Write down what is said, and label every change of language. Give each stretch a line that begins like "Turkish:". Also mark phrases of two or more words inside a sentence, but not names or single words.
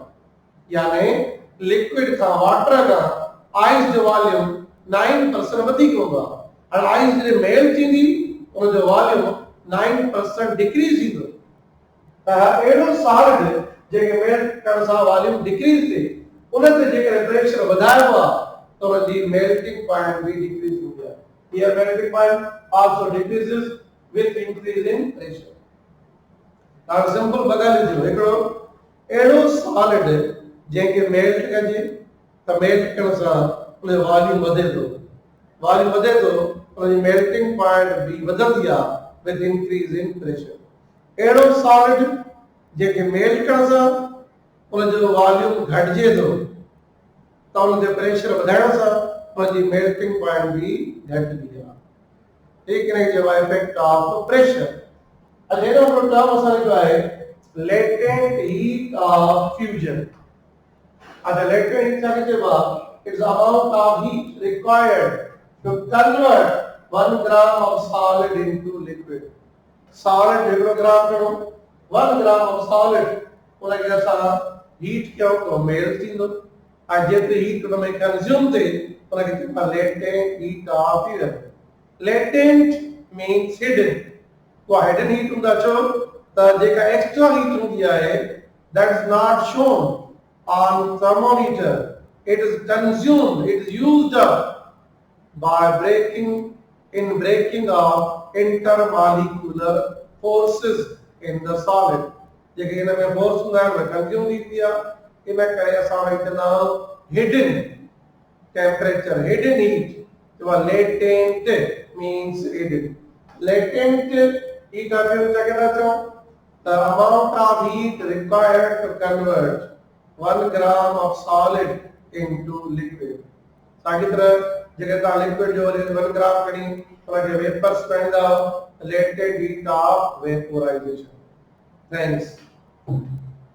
Sindhi: यानी लिक्विड खां वाटर खां आइस जो वॉल्यूम 9% वधीक हूंदो आहे. हाणे आइस जॾहिं मेल्ट थींदी उनजो वॉल्यूम 9% डिक्रीज थींदो. त अहिड़ो सॉलिड जंहिंखे मेल्ट करण सां
English: volume decrease
Sindhi: थिए उन ते जेकॾहिं प्रेशर वधाइबो आहे त उनजी
English: melting point
Sindhi: बि डिक्रीज थींदी आहे.
English: Here melting point also decreases with increase in pressure. Now simple
Hindi: बगा लीजिए
Sindhi: हिकिड़ो अहिड़ो सॉलिड जंहिंखे मेल्ट कजे त मेल्ट करण सां उनजो वॉल्यूम वधे थो. वॉल्यूम वधे थो उनजी
English: melting point
Sindhi: बि वधंदी आहे
English: with increase in pressure.
Sindhi: अहिड़ो सॉलिड जंहिंखे मेल्ट करण सां उनजो वॉल्यूम घटिजे थो त उन ते प्रेशर वधाइण सां उनजी
English: melting point
Sindhi: बि घटिजी आहे.
Hindi: ठीक है
Sindhi: जो
English: effect of pressure.
Sindhi: अजेनो टर्म असांखे जो आहे
English: latent heat of fusion. The latent heat
Sindhi: छाखे चइबो आहे?
English: It's the amount of heat required to convert 1 gram of solid into liquid.
Sindhi: Solid हिकिड़ो ग्राम खणो
English: 1 gram of solid
Sindhi: उनखे असां हीट कयूं त मेल्ट थींदो ऐं जेतिरी हीट उन में कंज़्यूम थिए उनखे चइबो आहे
English: latent heat of fusion. Latent means hidden.
Sindhi: को
English: hidden heat
Sindhi: हूंदा छो त जेका
English: extra heat
Sindhi: हूंदी आहे
English: that is not shown on thermometer. It is consumed, it is used up by breaking of intermolecular forces in the solid.
Sindhi: जेके इन में फोर्स हूंदा आहिनि उहे कंज़्यूम थींदी आहे इन करे असां वटि चवंदा आहियूं
English: hidden temperature hidden heat
Sindhi: जो
English: latent means hidden. Latent heat of fusion
Hindi: क्या कहना चाहूँ?
English: The amount of heat required to convert 1 gram of solid into liquid.
Sindhi: साॻी तरह जेकर तव्हां लिक्विड जो 1 gram खणी उनखे वेपर्स कहंदा
English: latent heat of vaporization.
Sindhi: Thanks.